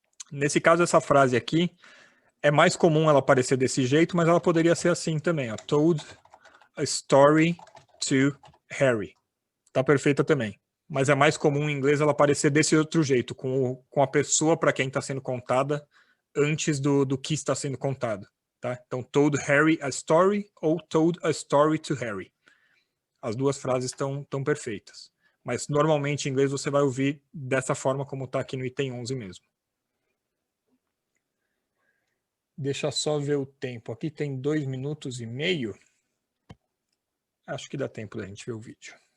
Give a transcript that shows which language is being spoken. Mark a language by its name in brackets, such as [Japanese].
[Portuguese] Nesse caso, essa frase aqui, é mais comum ela aparecer desse jeito, mas ela poderia ser assim também. Ó. [English] Told a story to Harry. [Portuguese] Tá perfeita também. Mas é mais comum em inglês ela aparecer desse outro jeito, com a pessoa para quem está sendo contada antes do que está sendo contado. Tá? Então, [English] told Harry a story [Portuguese] ou [English] told a story to Harry. [Portuguese] As duas frases estão perfeitas. Mas normalmente em inglês você vai ouvir dessa forma como está aqui no item 11 mesmo. Deixa só ver o tempo. Aqui tem 2 minutos e meio. Acho que dá tempo da gente ver o vídeo.